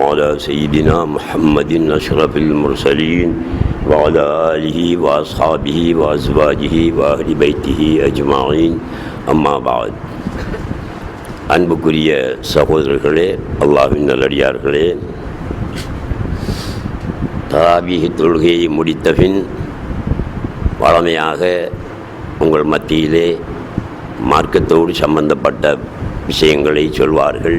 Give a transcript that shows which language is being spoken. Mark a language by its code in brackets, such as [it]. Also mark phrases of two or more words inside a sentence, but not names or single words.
[ar] على سيدنا محمد أشرف المرسلين وعلى آله وأصحابه وأزواجه وأهل بيته أجمعين أما بعد. [ta] அன்புக்குரிய சகோதரர்களே, அல்லாஹ்வின் நல்லடியார்களே, தராபீஹ் தொழுகையை முடித்தபின் வழமையாக உங்கள் மத்தியிலே மார்க்கத்தோடு சம்பந்தப்பட்ட விஷயங்களை சொல்வார்கள்.